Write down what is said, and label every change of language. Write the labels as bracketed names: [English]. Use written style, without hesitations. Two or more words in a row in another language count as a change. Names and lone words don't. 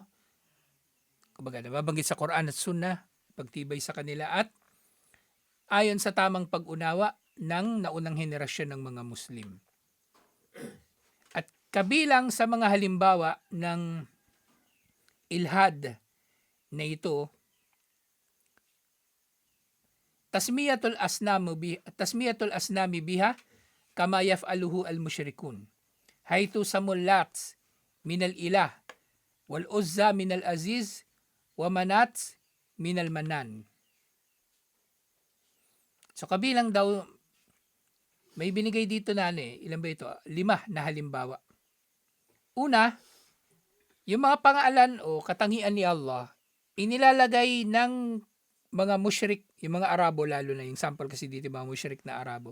[Filipino] Kumbaga nababanggit sa Quran at Sunnah, pagtibay sa kanila at ayon sa tamang pag-unawa ng naunang henerasyon ng mga Muslim. At kabilang sa mga halimbawa ng ilhad na ito, [Arabic] تسمية الأصنام بها كما يفعله المشركون. حيث سموا اللات من الإله والعزى من العزيز ومناة من المنان. [Filipino] So kabilang daw may binigay dito na ilan ba ito? 5 na halimbawa. Una, yung mga pangalan o katangian ni Allah inilalagay ng mga musyrik, yung mga Arabo lalo na, yung sample kasi dito mga musyrik na Arabo.